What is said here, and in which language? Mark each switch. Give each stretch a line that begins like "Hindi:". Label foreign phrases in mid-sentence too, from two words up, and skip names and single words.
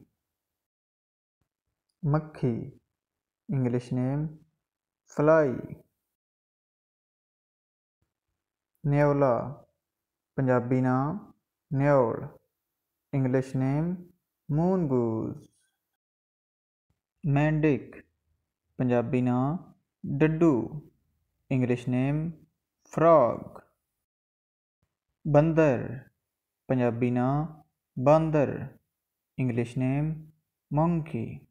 English: مکھی، English name fly.
Urdu: نیولا، پنجابی نام نیول،
English: English name mongoose.
Urdu: مینڈک، پنجابی نام ڈڈو،
English: English name frog.
Urdu: بندر، پنجابی نام باندر،
English: English name monkey.